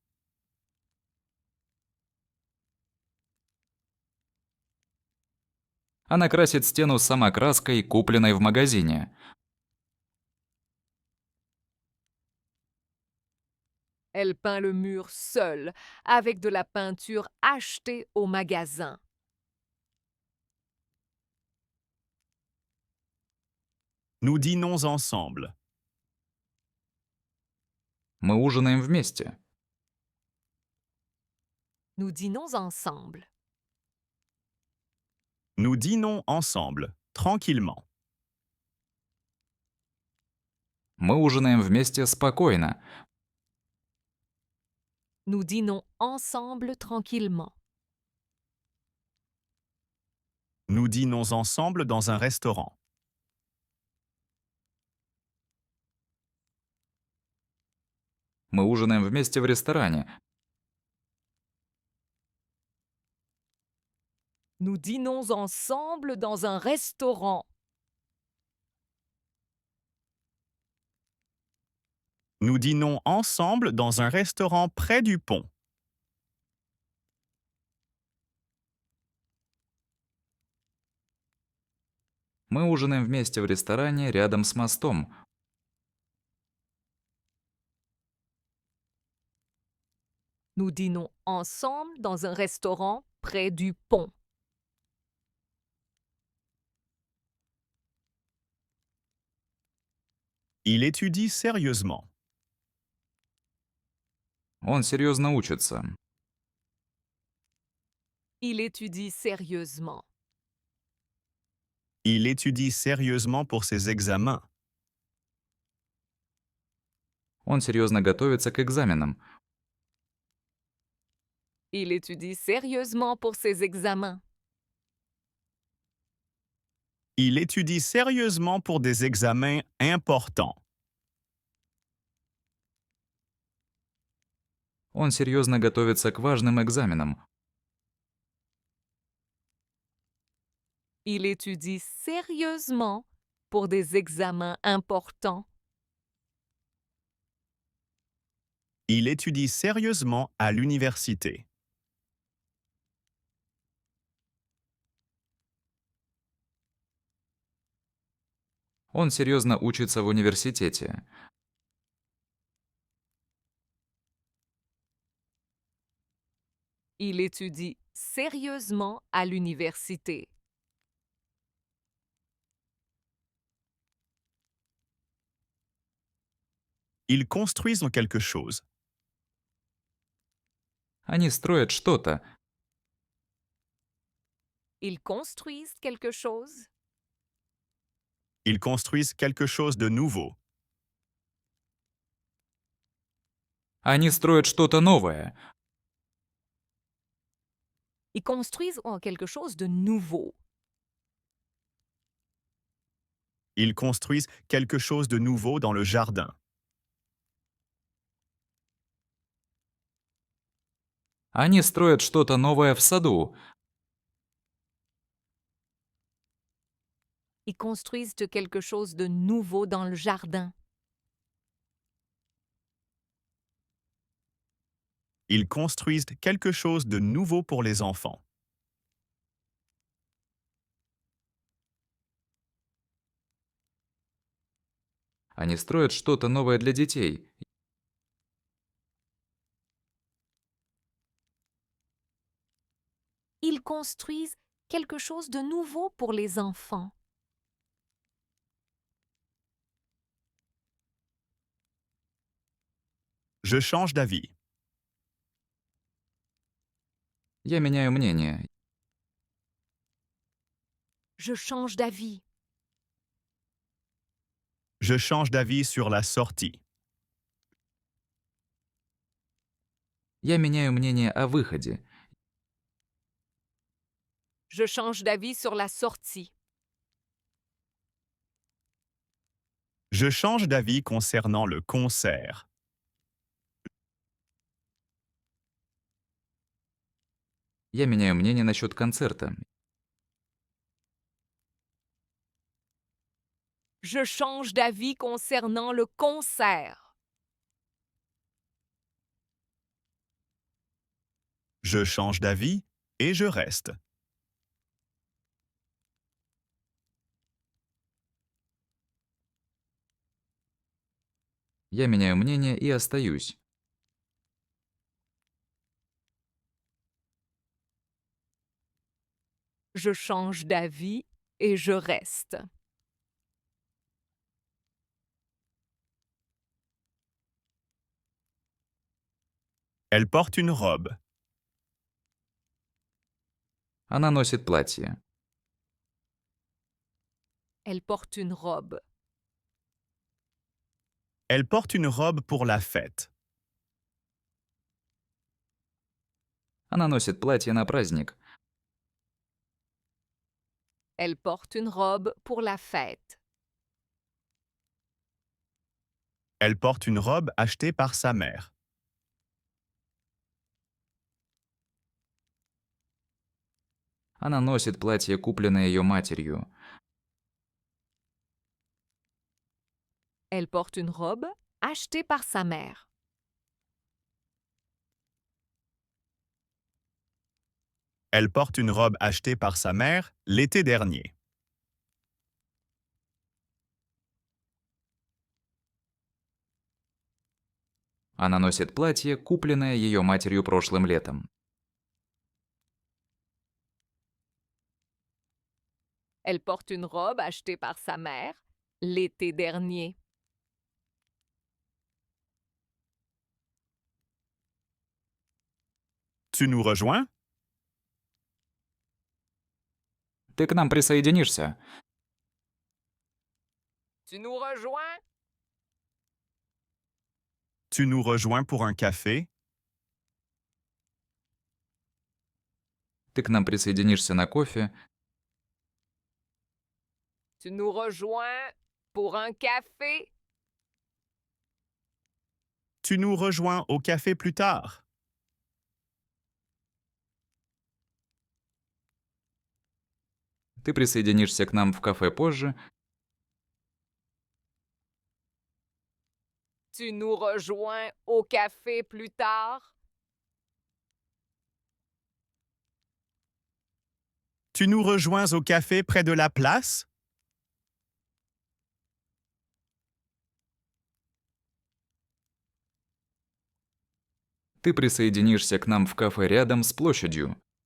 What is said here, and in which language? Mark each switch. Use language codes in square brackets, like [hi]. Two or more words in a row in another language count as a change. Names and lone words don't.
[ru] Она красит стену сама краской, купленной в магазине. [fr] Elle peint le mur seule avec de la peinture achetée au magasin. Nous dînons ensemble. [ru] Мы ужинаем вместе. [fr] Nous dînons ensemble. Nous dînons ensemble, tranquillement. [ru] Мы ужинаем вместе спокойно. [fr] Nous dînons ensemble tranquillement. Nous dînons ensemble dans un restaurant. [ru] Мы ужинаем вместе в ресторане. [fr] Nous dînons ensemble dans un restaurant. Nous dînons ensemble dans un restaurant près du pont. [ru] Мы ужинаем вместе в ресторане рядом с мостом. [fr] Nous dînons ensemble dans un restaurant près du pont. Il étudie sérieusement. [ru] Он серьезно учится. [fr] Il étudie sérieusement. Il étudie sérieusement pour ses examens. [ru] Он серьезно готовится к экзаменам. [fr] Il étudie sérieusement pour ses examens. Il étudie sérieusement pour des examens importants. [ru] Он серьезно готовится к важным экзаменам. [fr] Il étudie sérieusement pour des examens importants. Il étudie sérieusement à l'université. [ru] Он серьезно учится в университете. [fr] Il étudie sérieusement à l'université. Ils construisent quelque chose. [ru] Они строят что-то. [fr] Ils construisent quelque chose. Ils construisent quelque chose de nouveau. [ru] Они строят что-то новое. [fr] Ils construisent quelque chose de nouveau. Ils construisent quelque chose de nouveau dans le jardin. [ru] Они строят что-то новое в саду. [fr] Ils construisent quelque chose de nouveau dans le jardin. Ils construisent quelque chose de nouveau pour les enfants. [ru] Они строят что-то новое для детей. [fr] Ils construisent quelque chose de nouveau pour les enfants. Je change d'avis. [ru] Я меняю мнение. [fr] Je change d'avis. Je change d'avis sur la sortie. [ru] Я меняю мнение о выходе. [fr] Je change d'avis sur la sortie. Je change d'avis concernant le concert. [ru] Я меняю мнение насчет концерта. [fr] Je change d'avis concernant le concert. Je change d'avis et je reste. [ru] Я меняю мнение и остаюсь. [fr] Je change d'avis et je reste. Elle porte une robe. [ru] Она носит платье. [fr] Elle porte une robe. Elle porte une robe pour la fête. [ru] Она носит платье на праздник. [fr] Elle porte une robe pour la fête. Elle porte une robe achetée par sa mère. [ru] Она носит платье, купленное ее матерью. [fr] Elle porte une robe achetée par sa mère. Elle porte une robe achetée par sa mère l'été dernier. [ru] Она носит платье, купленное ее матерью прошлым летом. [fr] Elle porte une robe achetée par sa mère l'été dernier. Tu nous rejoins? [ru] Ты к нам присоединишься? [fr] Tu nous rejoins? Tu nous rejoins pour un café? [ru] Ты к нам присоединишься на кофе? [fr] Tu nous rejoins pour un café? Tu nous rejoins au café plus tard? [ru] Ты присоединишься к нам в кафе позже? [fr] Tu nous rejoins au café plus tard? Tu nous rejoins au café près de la place? [ru] Ты присоединишься к нам в кафе рядом с площадью?